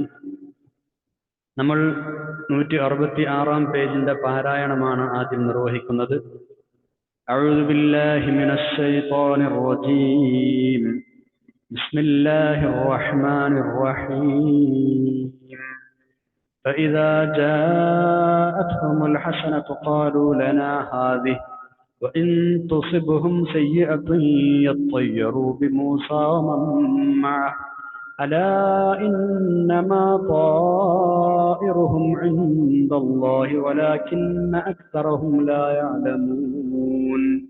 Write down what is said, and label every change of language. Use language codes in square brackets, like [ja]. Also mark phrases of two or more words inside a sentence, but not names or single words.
[ml] നമ്മൾ 166-ാം പേജിന്റെ പാരായണമാണ് ആദ്യം നിർവഹിക്കുന്നത്. [ar] أعوذ بالله من الشيطان الرجيم. بسم الله الرحمن الرحيم. فإذا جاءتهم الحسنة قالوا لنا هذه وإن تصبهم سيئة يطيروا بموسى ومن معه ألا إنما طائرهم عند الله ولكن أكثرهم لا يعلمون.